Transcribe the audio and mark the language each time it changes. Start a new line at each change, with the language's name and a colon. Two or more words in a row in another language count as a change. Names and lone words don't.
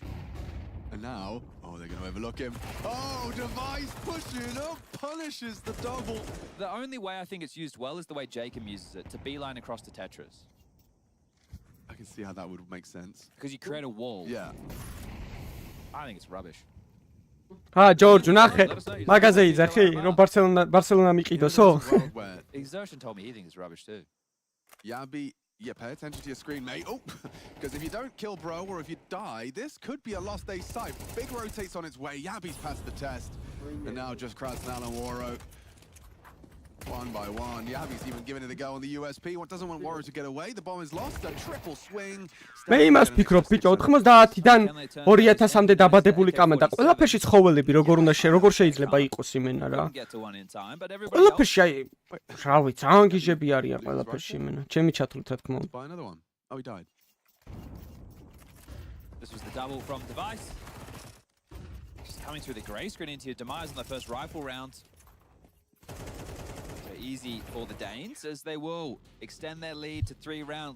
English: And now, they're going to overlook him. Oh, Device pushing up, punishes the double. The only way I think it's used well is the way Jacob uses it, to beeline across to Tetris. I can see how that would make sense. Because you create a wall. Yeah. I think it's rubbish.
Georgian: ჯორჯ, ნახე. მაგაზე იძახი, რომ ბარსელონა მიყიდოსო.
English: Exertion told me he thinks it's rubbish too. Yabi, yeah, pay attention to your screen, mate. Oh, because if you don't kill bro or if you die, this could be a lost ace site. Big rotates on its way. Yabi's passed the test. And now just Krasnal and Waro. One by one. Yabi's even giving it a go on the USP. What doesn't want Waro to get away? The bomb is lost. A triple swing.
Georgian: მე იმას ვფიქრობ, ბიჭო, 90-დან 2000-მდე დაბადებული კამერა. ყველაფერში ცხოველები როგორ შეიძლება იყოს იმენა რა. ყველაფერში აი, რა ვიცი, ანგიჟები არიან ყველაფერში იმენა. ჩემი ჩათვლით რა თქმა უნდა.
English: Buy another one. Oh, he died. This was the double from Device. Just coming through the grey screen into your demise in the first rifle round. So easy for the Danes as they will extend their lead to 3 rounds.